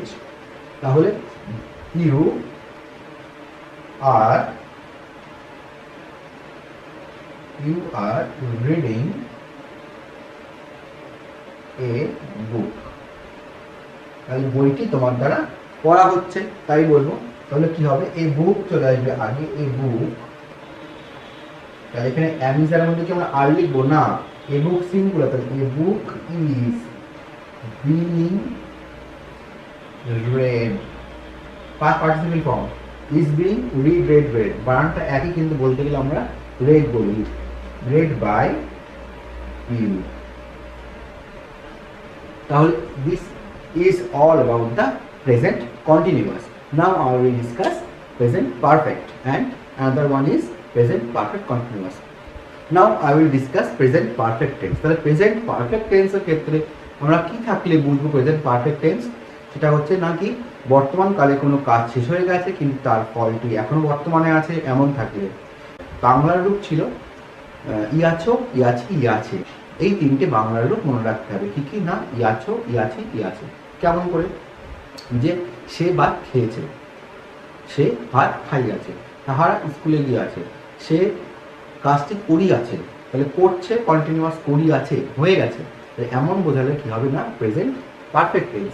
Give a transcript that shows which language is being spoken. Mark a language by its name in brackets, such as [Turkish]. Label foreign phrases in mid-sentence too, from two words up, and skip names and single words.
[Bangla] তাহলে [English] you are reading a book, [Bangla] তাহলে বইটি তোমার দ্বারা পড়া হচ্ছে তাই বলবো। তাহলে কি হবে [English] a book [Bangla] চলে আসবে আগে, [English] a book. [Bangla] তাহলে এখানে অ্যামিজার মধ্যে কি আমরা আর লিখবো না, [English] a book singular, তাহলে a book is being read, past participle form is being read, [Bangla] বানানটা একই কিন্তু বলতে গেলে আমরা read বলি, [English] read by you। তাহলে this is all about the present continuous. Now I will discuss present perfect and another one is present perfect continuous. Now I will discuss present perfect tense. তাহলে present perfect tense [Bangla] এর ক্ষেত্রে আমরা কি থাকলে বুঝবো [English] present perfect tense, [Bangla] সেটা হচ্ছে নাকি বর্তমান কালে কোনো কাজ শেষ হয়ে গেছে কিন্তু তার ফলটি এখনো বর্তমানে আছে এমন থাকলে। বাংলার রূপ ছিল ইয়াছো, ইয়াছি, ইয়াছে, এই তিনটে বাংলার রূপ মনে রাখতে হবে। কি কি না ইয়াছো, ইয়াছি, ইয়াছে। কেমন করে, যে সে ভাত খেয়েছে, সে ভাত খাইয়াছে, তাহারা স্কুলে গিয়াছে, সে কাজটি করিয়াছে, তাহলে করছে কন্টিনিউয়াস, করিয়াছে হয়ে গেছে, এমন বোঝালে কি হবে না [English] present perfect tense.